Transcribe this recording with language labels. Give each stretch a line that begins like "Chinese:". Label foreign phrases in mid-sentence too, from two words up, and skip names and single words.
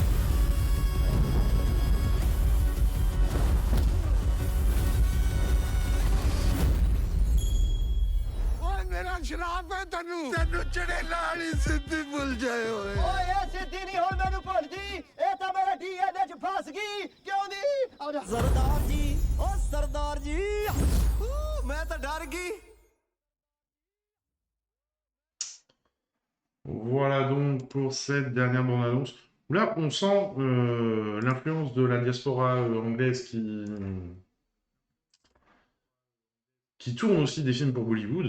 Punjabi: ਓਏ ਮੇਰਾ ਸ਼ਰਾਬ ਹੈ ਤੈਨੂੰ ਚੜੇਲਾ ਵਾਲੀ ਸਿੱਧੀ ਭੁੱਲ ਜਾਏ ਓਏ ਓਏ ਇਹ ਸਿੱਧੀ ਨਹੀਂ ਹੁਣ ਮੈਨੂੰ ਭੁੱਲ ਗਈ ਇਹ ਤਾਂ ਮੇਰਾ ਡੀਐਨਏ ਚ ਫਸ ਗਈ ਕਿਉਂ ਨਹੀਂ ਆ ਜਾ ਸਰਦਾਰ ਜੀ ਓ ਸਰਦਾਰ ਜੀ ਮੈਂ ਤਾਂ ਡਰ ਗਈ
French: Voilà donc pour cette dernière bande-annonce. Là, on sent l'influence de la diaspora anglaise qui tourne aussi des films pour Bollywood.